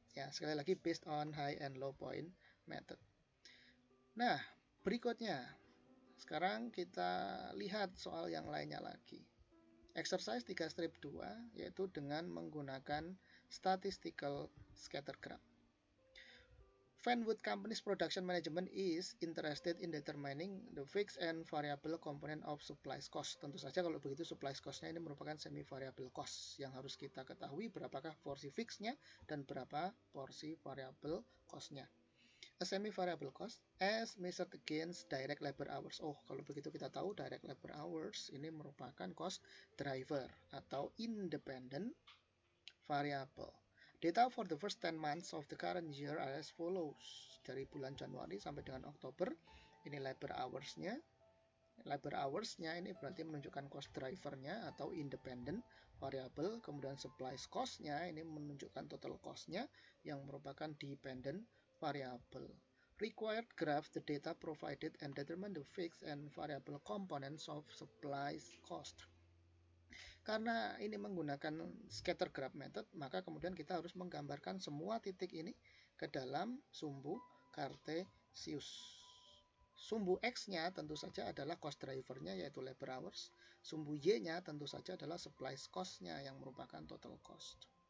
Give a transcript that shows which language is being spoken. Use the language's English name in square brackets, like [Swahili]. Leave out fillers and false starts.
[Indonesian] Ya, sekali lagi [English] based on high and low point method. [Indonesian] Nah, berikutnya sekarang kita lihat soal yang lainnya lagi. Exercise 3 strip 2, yaitu dengan menggunakan statistical scatter graph. [English] Fanwood Company's production management is interested in determining the fixed and variable component of supply cost. [Indonesian] Tentu saja kalau begitu supply cost-nya ini merupakan semi variable cost yang harus kita ketahui berapakah porsi fixed-nya dan berapa porsi variable cost-nya. [English] A semi variable cost as measured against direct labor hours. [Indonesian] Oh, kalau begitu kita tahu direct labor hours ini merupakan cost driver atau independent variable. [English] Data for the first 10 months of the current year are as follows. [Indonesian] Dari bulan Januari sampai dengan Oktober, ini labor hours-nya. Labor hours-nya ini berarti menunjukkan cost driver-nya atau independent variable. Kemudian supply cost-nya ini menunjukkan total cost-nya yang merupakan dependent variable. [English] Required graph the data provided and determine the fixed and variable components of supply cost. [Indonesian] Karena ini menggunakan scatter graph method, maka kemudian kita harus menggambarkan semua titik ini ke dalam sumbu Cartesius. Sumbu X-nya tentu saja adalah cost driver-nya yaitu labor hours. Sumbu Y-nya tentu saja adalah supply cost-nya yang merupakan total cost.